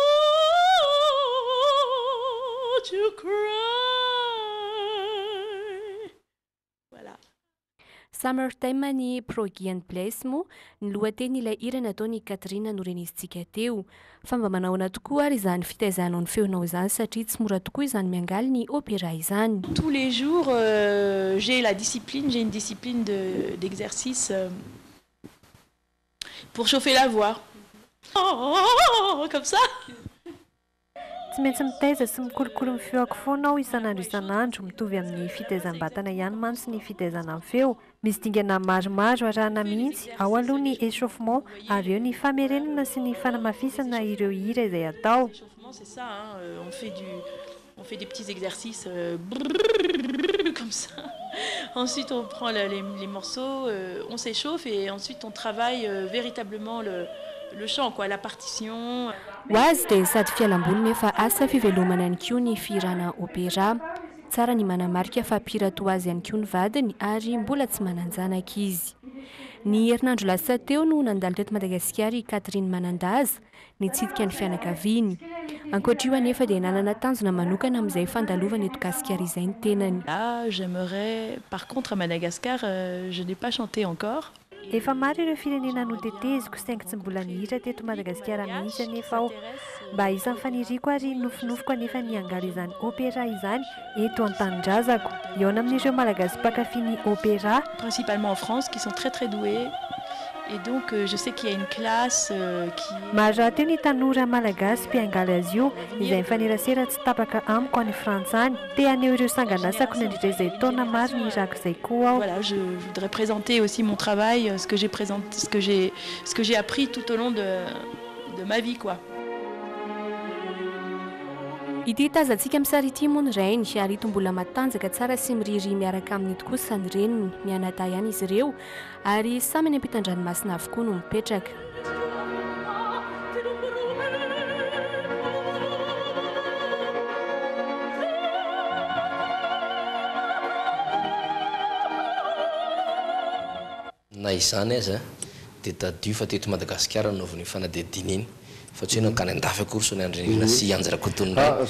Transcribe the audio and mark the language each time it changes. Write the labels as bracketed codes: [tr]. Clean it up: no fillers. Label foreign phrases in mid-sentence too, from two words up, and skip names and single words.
[en] you cry. [fr] Voilà. [mg] Summertime ny Progy and Place moa ny lohateny ilay hira nataony Catherine norenisitsika teo. Fa mba manaona tokoa ary izany fitaizanao ny feonao izany satria tsy mora tokoa izany miangaly ny opéra izany. [fr] Tous les jours, j'ai une discipline d'exercice pour chauffer la voix. Oh, comme ça. [mg] Tsy maintsy mitaiza sy mikolokolo ny feoako foana aho isanandro mitovy amin'ny fitaizam-batana ihany mantsy ny fitaizana ny feo. Misy dingana maromaro arahana mihitsy ao aloha ny échauffement ary eo ny famerenana sy ny fanamafisana ireo hira izay atao. [fr] C'est ça, hein, on fait des petits exercices comme ça. Ensuite on prend les morceaux, on s'échauffe et ensuite on travaille véritablement le chant, quoi, la partition. [mg] Ho azy dia sady fialam-boly nefa asa fivelomana ihany koa ny fihirana opéra. Tsara ny manamarika fa mpihira toa azy ihany koa ny vadiny ary mbola tsy mananjanaka izy. Ny herinandro lasa teo no nandalo teto Madagasikara i Catherine Manandaza nitsidika ny fianakaviany. Ankoatra io anefa dia nanana tanjona manokana amin'izay fandalovana eto Gasikara izay ny tenany. [fr] Là, j'aimerais, par contre à Madagascar, je n'ai pas chanté encore. [mg] Efa maro ireo firenena noteteziko saingy tsy mbola nihitra teto Madagasikara mihitsy anefa aho. Mba isan'ny faniriako ary nofinofiko anefa niangaly izany opéra izany eto an-tanindrazako. Eo amin'ireo malagasy mpakafy ny opéra. [fr] Principalement en France, qui sont très très doués. Et donc je sais qu'il y a une classe qui... [mg] Maro raha teo ny tanora malagasy mpiangaly azy io izay mifanerasera tsy tapaka amiko any Frantsa any. Te aneo ireo sanganasako nandritra izay taona maro ny irako izay koa aho. [fr] Voilà, je voudrais présenter aussi mon travail, ce que j'ai appris tout au long de ma vie, quoi. [mg] Ity tazantsika amin'ny sary ity moa ny rainy ary ito mbola matanjaka tsara sy miriry miaraka amin'ny tokosa ny reniny mianata ihany izy ireo ary samy any ampitan-dranomasina avokoa no mipetraka. Na izany aza dia tadio fa teto Madagasikara naovany fanadidina iny fa tsy hoe nakany andafy akory so ny andrenina sy anjarakotonindray.